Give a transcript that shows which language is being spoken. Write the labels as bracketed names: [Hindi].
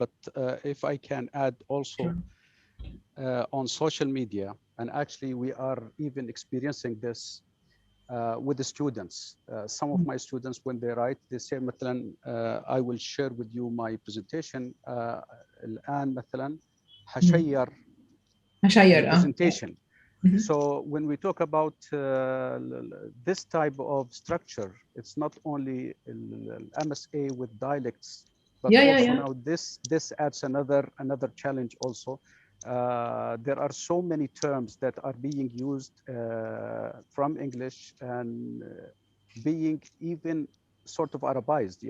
[English] But if I can add also on social media, and actually we are even experiencing this with the students. Some of my students, when they write, they say, [Arabic] مثلا, [English] I will share with you my presentation. [Arabic] الآن مثلا هشير presentation. [English] So when we talk about this type of structure, it's not only MSA with dialects, but also now this adds another challenge also. There are so many terms that are being used from English and being even sort of Arabized.